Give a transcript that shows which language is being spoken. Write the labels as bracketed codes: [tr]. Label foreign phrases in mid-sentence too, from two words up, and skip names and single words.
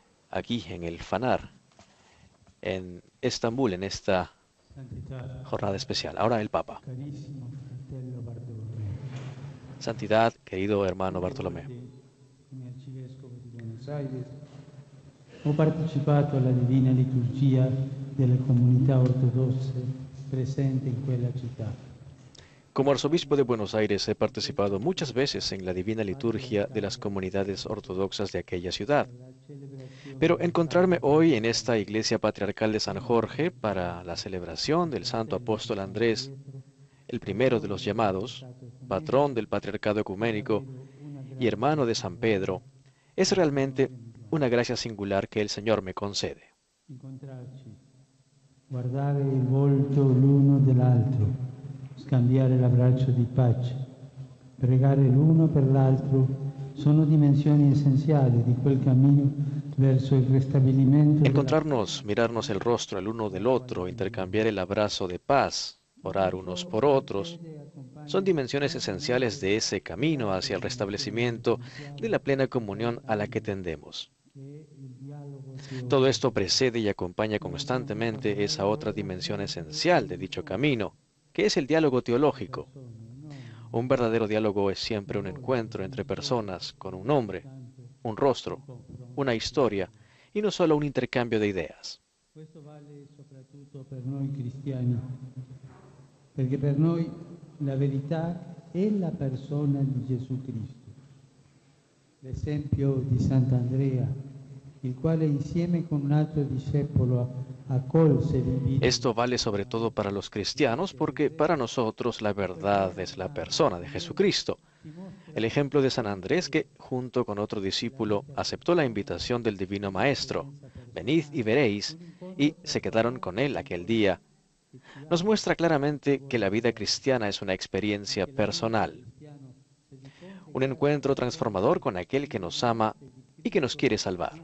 [es] aquí en el Fanar, en Estambul, en esta [it] Santità, [es] jornada especial. Ahora el Papa. [it] carissimo fratello Bartolomeo, [es] Santidad, querido hermano [it] più [es] Bartolomé. [it] volte come arcivescovo di Buenos Aires ho partecipato alla divina liturgia delle comunità ortodosse presenti in quella città. [es] Como arzobispo de Buenos Aires he participado muchas veces en la divina liturgia de las comunidades ortodoxas de aquella ciudad. [it] La celebrazione [es] Pero [it] del [es] encontrarme [it] Santo [es] hoy en esta iglesia patriarcal de San Jorge para la celebración del Santo [it] Fratello [es] Apóstol San Andrés, [it] Pietro, [es] el primero de los [it] patrono del [es] llamados, [it] Patriarcato [es] patrón del [it] Ecumenico, [es] Patriarcado [it] è [es] Ecuménico [it] davvero una [es] y hermano [it] grazia [es] de San [it] singolare [es] Pedro, es [it] che il [es] realmente [it] Signore mi dona. [es] una gracia singular que el Señor me concede. [it] Incontrarci, guardare il volto l'uno dell'altro, scambiare l'abbraccio di pace, pregare l'uno per l'altro, sono dimensioni essenziali di quel cammino verso il ristabilimento della [es] Encontrarnos, mirarnos el rostro el uno del otro, intercambiar el abrazo de paz, orar unos por otros, son dimensiones esenciales de ese camino hacia el restablecimiento de la plena comunión a la que tendemos. Todo esto precede y acompaña constantemente esa otra dimensión esencial de dicho camino, que es el diálogo teológico. Un verdadero diálogo es siempre un encuentro entre personas con un nombre, un rostro, una historia y no solo un intercambio de ideas. [it] Questo vale soprattutto per noi cristiani, perché per noi la verità è la persona di Gesù Cristo. L'esempio di Sant'Andrea, il quale insieme con un altro discepolo accolse l'invito. [es] Esto vale sobre todo para los cristianos porque para nosotros la verdad es la persona de Jesucristo. El ejemplo de San Andrés que, junto con otro discípulo, aceptó la invitación del Divino Maestro, venid y veréis, y se quedaron con él aquel día, nos muestra claramente que la vida cristiana es una experiencia personal, un encuentro transformador con aquel que nos ama y que nos quiere salvar.